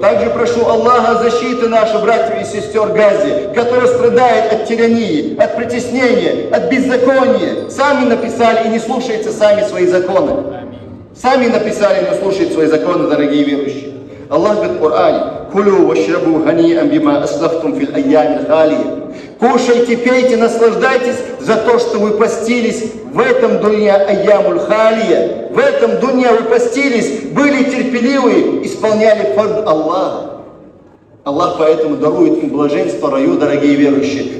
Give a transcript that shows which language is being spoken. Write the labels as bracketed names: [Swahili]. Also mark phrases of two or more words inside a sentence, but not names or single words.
[Russian] Также прошу Аллаха защиты наших братьев и сестер в Газе, которые страдают от тирании, от притеснения, от беззакония. Сами написали и не слушаются сами свои законы. Сами написали и не слушают свои законы, дорогие верующие. Аллах говорит в Коране: [Arabic] «كلوا واشربوا هنيئا بما أسلفتم في الأيام الخالية». [Russian] Кушайте, пейте, наслаждайтесь за то, что вы постились в этом [Arabic] الدنيا الأيام الخالية. [Russian] В этом дуня вы постились, были терпеливы, исполняли фард Аллаха. Аллах поэтому дарует им блаженство в раю, дорогие верующие.